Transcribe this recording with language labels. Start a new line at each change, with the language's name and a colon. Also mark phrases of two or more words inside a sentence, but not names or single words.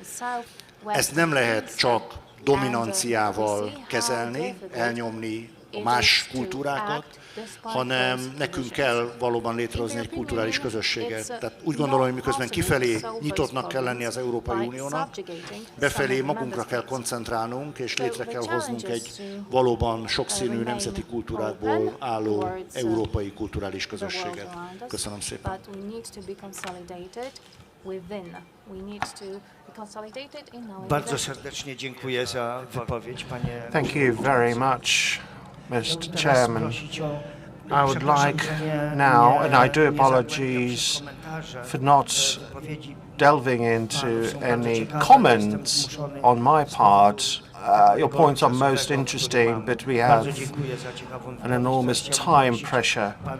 Hungarian: Ezt nem lehet csak dominanciával kezelni, elnyomni a más kultúrákat, hanem nekünk kell valóban létrehozni egy kulturális közösséget. Tehát úgy gondolom, hogy miközben kifelé nyitottnak kell lenni az Európai Uniónak, befelé magunkra kell koncentrálnunk, és létre kell hoznunk egy valóban sokszínű nemzeti kultúrákból álló európai kulturális közösséget. Köszönöm szépen.
Polish: Bardzo serdecznie dziękuję za wypowiedź, panie.
English: Thank you very much, Mr. Chairman. I would like now, and I do apologize for not delving into any comments on my part. Your points are most interesting, but we have an enormous time pressure.